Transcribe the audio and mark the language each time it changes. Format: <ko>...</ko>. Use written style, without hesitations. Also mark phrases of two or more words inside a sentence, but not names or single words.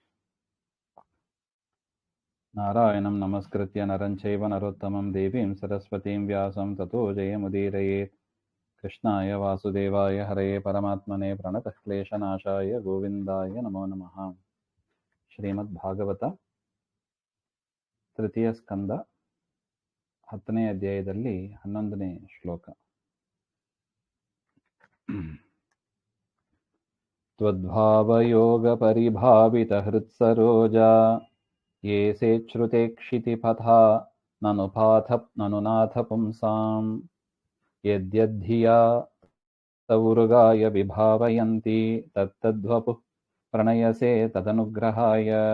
<sa>नारायणं नमस्कृत्य नरं चैव नरोत्तमं देवीं सरस्वतीं व्यासं ततो जयमुदीरयेत् कृष्णाय वासुदेवाय हरये परमात्मने प्रणतः क्लेशनाशाय गोविन्दाय नमो नमः।</sa> <kn>ಶ್ರೀಮದ್ಭಾಗವತ ತೃತೀಯ ಸ್ಕಂದ 10ನೇ ಅಧ್ಯಾಯದಲ್ಲಿ 11ನೇ ಶ್ಲೋಕ.</kn> <sa>ತ್ವದ್ಭಾವಯೋಗಪರಿಭಾವಿತಹೃತ್ಸರೋಜಾ ಯೇ ಸೇಚ್ಛ್ರುತೆ ಕ್ಷಿತಿಪಥಾ ನನು ನಾಥ ಪುಂಸಾಂ ಯದ್ಯದ್ಧಿಯಾ ತೌರುಗಾಯ ವಿಭಾವಯಂತಿ ತತ್ತದ್ವಪುಃ ಪ್ರಣಯಸೆ ತದನುಗ್ರಹಾಯ.</sa>